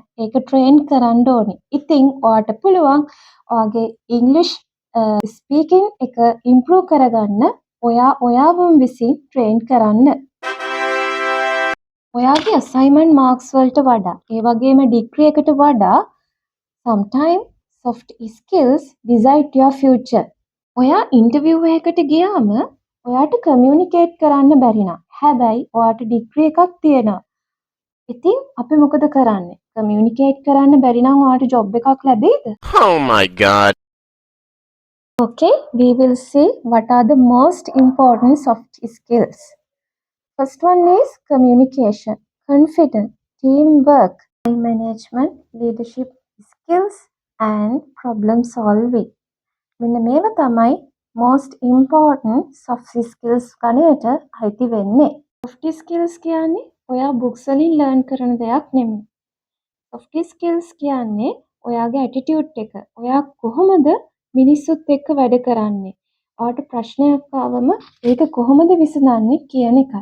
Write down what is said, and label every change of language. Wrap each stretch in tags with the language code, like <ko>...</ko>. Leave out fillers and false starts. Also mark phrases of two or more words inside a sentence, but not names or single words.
<si>ඒක ට්‍රේන් කරන්න ඕනේ. ඉතින් ඔයාට පුළුවන් ඔයාගේ</si> <en>English speaking</en> <si>එක ඉම්ප්‍රූව් කරගන්න ඔයාවම විසින් ට්‍රේන් කරන්න. ඔයාගේ</si> <en>assignment marks</en> <si>වලට වඩා ඒ වගේම ඩිග්‍රී එකට වඩා</si> <en>sometimes soft skills decide your future.</en> <si>ඔයා ඉන්ටර්විව් එකකට ගියාම ඔයාට කමියුනිකේට් කරන්න බැරි නම් හැබැයි ඔයාට ඩිග්‍රී එකක් තියෙනවා. ඉතින් අපි මොකද කරන්නේ? කමියුනිකේට් කරන්න බැරි නම් ඔයාට ජොබ් එකක් ලැබෙයිද?</si> <en>Oh my god. Okay, we will see what are the most important soft skills. First one is communication, confidence, teamwork, time management, leadership skills and problem solving.</en> <si>මෙන්න මේවා තමයි</si> <en>most important soft skills</en> <si>ගණයට අයිති වෙන්නේ.</si> <en>soft skills</en> <si>කියන්නේ ඔයා books වලින් learn කරන දෙයක් නෙමෙයි.</si> <en>soft skills</en> <si>කියන්නේ ඔයාගේ attitude එක. ඔයා කොහොමද මිනිස්සුත් එක්ක වැඩ කරන්නේ? ඔයාට ප්‍රශ්නයක් ආවම ඒක කොහොමද විසඳන්නේ කියන එකයි.</si>